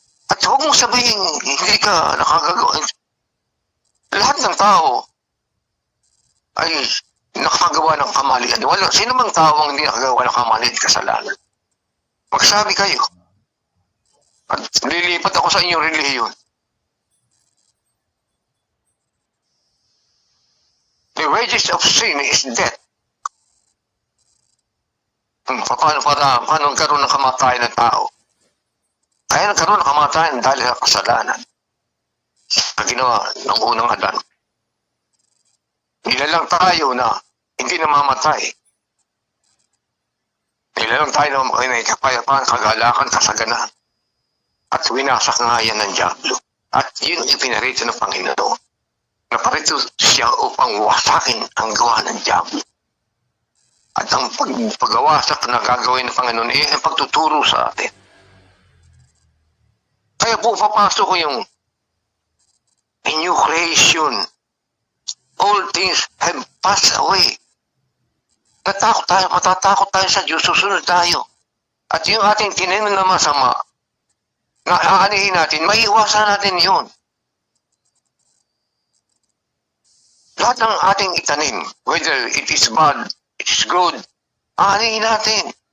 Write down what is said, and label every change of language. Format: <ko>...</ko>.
<tl>At huwag mong sabihin, hindi ka nakagagawa. Lahat ng tao ay nakagawa ng kamalian. Sino mang tao ang hindi nakagawa ng kamalian at kasalanan? Magsabi kayo. At lilipat ako sa inyong relihiyon.</tl> <en>The wages of sin is death.</en> <tl>Paano nagkaroon ng kamatayan ng tao? Ay nagkaroon ng kamatayan dahil sa kasalanan. Sa ginawa ng unang Adan. Nilalang tayo na hindi namamatay. Nilalang tayo na may kapayapaan, kagalakan, kasaganan. At winasak nga yan ng Diablo. At yun yung pinarito ng Panginoon. Naparito siya upang wasakin ang gawa ng Diablo. At ang pagwasak na gagawin ng Panginoon ay ang pagtuturo sa atin. Kaya po papasok ko yung</tl> <en>a new creation. All things have passed away.</en> <tl>Matatakot tayo sa Diyos, susunod tayo. At yung ating tinanim na masama, na aanihin natin, maiiwasan natin yun. Lahat ng ating itanim,</tl> <en>whether it is bad, it is good,</en> <tl>aanihin natin.</tl>